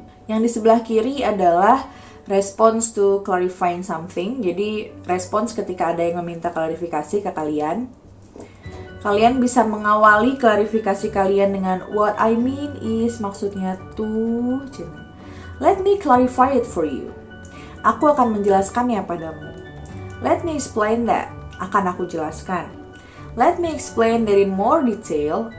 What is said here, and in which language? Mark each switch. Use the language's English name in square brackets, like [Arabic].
[Indonesian] Yang di sebelah kiri adalah [English] response to clarifying something. [Indonesian] Jadi respons ketika ada yang meminta klarifikasi ke kalian. Kalian bisa mengawali klarifikasi kalian dengan [English] what I mean is, [Indonesian] maksudnya tuh. [English] Let me clarify it for you. [Indonesian] Aku akan menjelaskannya padamu. [English] Let me explain that. [Indonesian] Akan aku jelaskan. [English] Let me explain that in more detail.